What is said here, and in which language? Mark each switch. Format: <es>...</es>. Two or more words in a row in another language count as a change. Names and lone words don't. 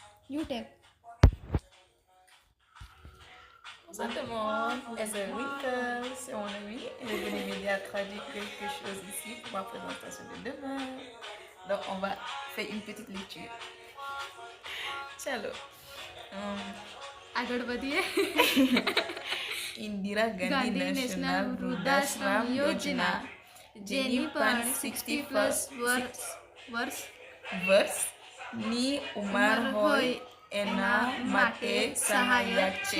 <en>You take.</en> <fr>Exactement. C'est Winkle, c'est mon ami. Elle est venue m'aider à traduire quelque chose ici pour ma présentation de demain. Donc, on va faire une petite lecture.</fr> <gu>Chalo. આગળ વધીએ. Indira Gandhi ગાંધી National નેશનલ Vrudashram વૃદ્ધાશ્રમ Yojana. યોજના જેની પણ 60+ વર્ષ ની ઉંમર હોય એના માટે સહાયક છે.</gu>